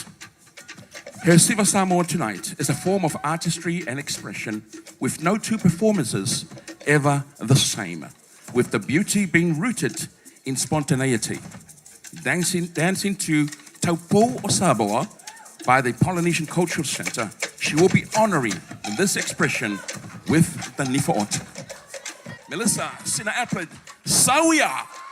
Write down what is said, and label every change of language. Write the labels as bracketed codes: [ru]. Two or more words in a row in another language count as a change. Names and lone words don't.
[en] Her Siva Samoa tonight is a form of artistry and expression with no two performances ever the same, with the beauty being rooted in spontaneity. Dancing to Taupo o Samoa by the Polynesian Cultural Center, she will be honoring this expression with the Nifaot. Melissa Sina Applin, Sauia!